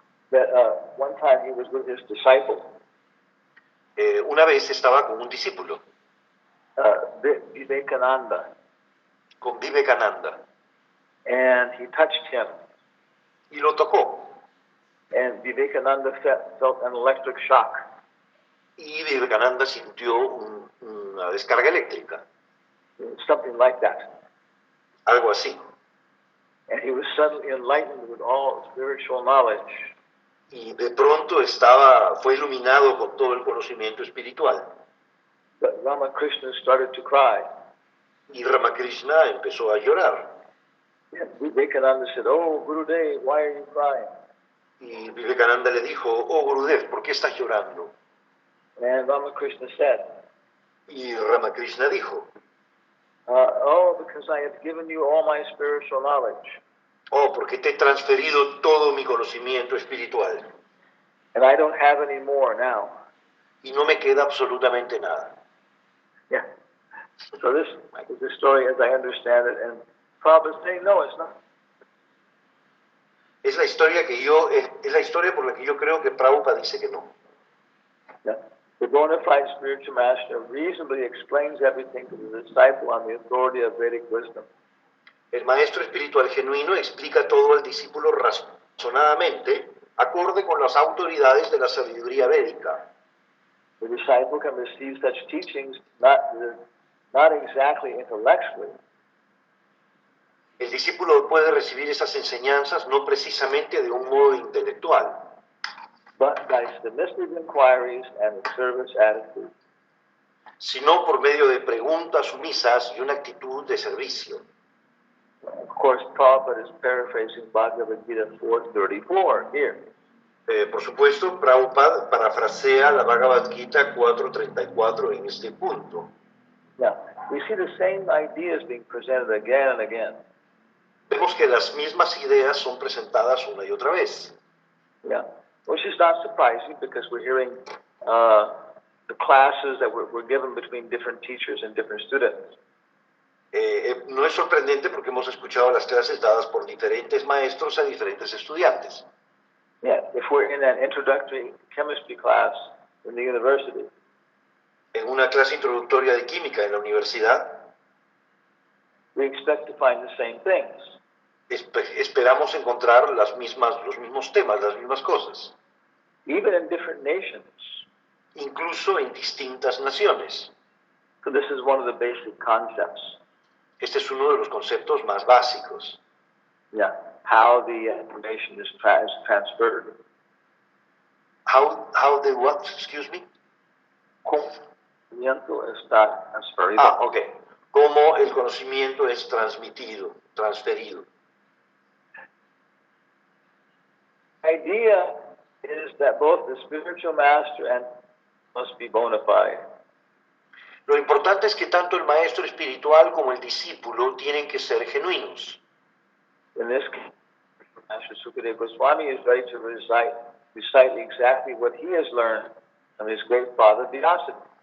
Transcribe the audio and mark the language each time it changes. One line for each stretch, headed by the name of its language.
English: that one time he was with his disciple,
Spanish: una vez estaba con un discípulo,
English: Vivekananda,
Spanish: con Vivekananda,
English: and he touched him,
Spanish: y lo tocó.
English: and Vivekananda felt an electric shock.
Spanish: Y Vivekananda sintió una descarga eléctrica,
English: Something like that.
Spanish: algo así.
English: And he was suddenly enlightened with all spiritual knowledge.
Spanish: Y de pronto fue iluminado con todo el conocimiento espiritual.
English: But Ramakrishna started to cry.
Spanish: Y Ramakrishna empezó a llorar.
English: And Vivekananda said, "Oh, Gurudev, why are you crying?"
Spanish: Y Vivekananda le dijo, oh Gurudev, ¿por qué estás llorando?
English: And Ramakrishna said,
Spanish: Y Ramakrishna dijo,
English: "Oh, because I have given you all my spiritual knowledge."
Spanish: oh, porque te he transferido todo mi conocimiento espiritual.
English: And I don't have any more now.
Spanish: y no me queda absolutamente nada.
English: Yeah. So this is the story as I understand it, and Prabhupada is saying, no, it's not.
Spanish: Es la historia por la que yo creo que Prabhupada dice que no.
English: Yeah. The bona fide spiritual master reasonably explains everything to the disciple on the authority of Vedic wisdom.
Spanish: El maestro espiritual genuino explica todo al discípulo razonadamente, acorde con las autoridades de la sabiduría védica.
English: The disciple can receive such teachings not exactly intellectually,
Spanish: El discípulo puede recibir esas enseñanzas no precisamente de un modo intelectual,
English: but by submissive inquiries and a service attitude.
Spanish: sino por medio de preguntas sumisas y una actitud de servicio.
English: Of course, Prabhupada is paraphrasing Bhagavad Gita 4:34 here.
Spanish: Por supuesto, Prabhupada parafrasea la Bhagavad Gita 4.34 en este punto.
English: Now, we see the same ideas being presented again and again.
Spanish: Vemos que las mismas ideas son presentadas una y otra vez.
English: Yeah, which is not surprising because we're hearing the classes that were given between different teachers and different students.
Spanish: No es sorprendente porque hemos escuchado las clases dadas por diferentes maestros a diferentes estudiantes.
English: Yeah, if we're in an introductory chemistry class in the university,
Spanish: En una clase introductoria de química en la universidad,
English: we expect to find the same things.
Spanish: esperamos encontrar los mismos temas, las mismas cosas,
English: Even in different nations.
Spanish: incluso en distintas naciones.
English: So this is one of the basic concepts.
Spanish: Este es uno de los conceptos más básicos.
English: Yeah, how the information is transferred. How the what? Excuse me?
Spanish: Conocimiento está transferido.
English: Ok.
Spanish: Cómo el conocimiento es transferido.
English: The idea is that both the spiritual master and must be bona fide.
Spanish: Lo importante es que tanto el maestro espiritual como el discípulo tienen que ser genuinos.
English: In this case, Master Sukadeva Goswami is ready to recite exactly what he has learned from his great father Vyasa.